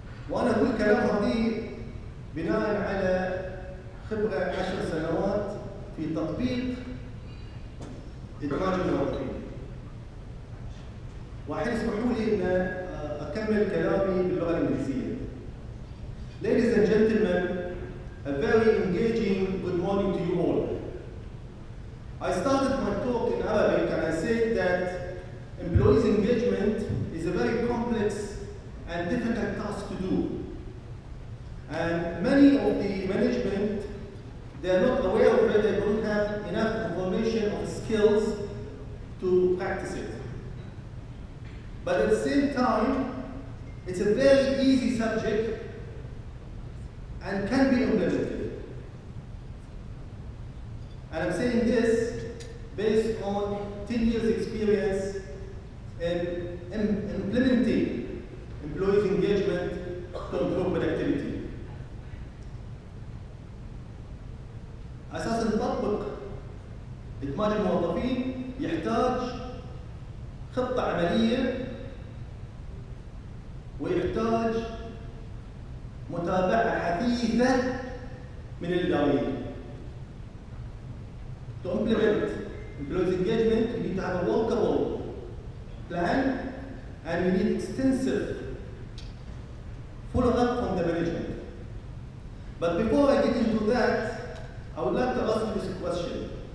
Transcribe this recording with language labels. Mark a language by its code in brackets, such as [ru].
[ar] وأنا أقول كلام هذه بناء على خبرة 10 سنوات في تطبيق إدماج الموظفين. وحين اسمحوا لي أن أكمل كلامي باللغة الإنجليزية. [en] Ladies and gentlemen, a very engaging good morning to you all. I started my talk in Arabic and I said that employees' engagement is a very complex and difficult task to do. And many of the management, they are not aware of it, they don't have enough information or skills to practice it. But at the same time, it's a very easy subject and can be implemented. And I'm saying this based on 10 years experience in implementing employees' engagement to improve productivity. [ar] أساس نطبق إدماج الموظفين يحتاج خطة عملية ويحتاج متابعة حثيثة من الإداريين. [en] To implement employees engagement, you need to have a workable plan and you need extensive follow-up from the management. But before I get into that, I would like to ask you this question.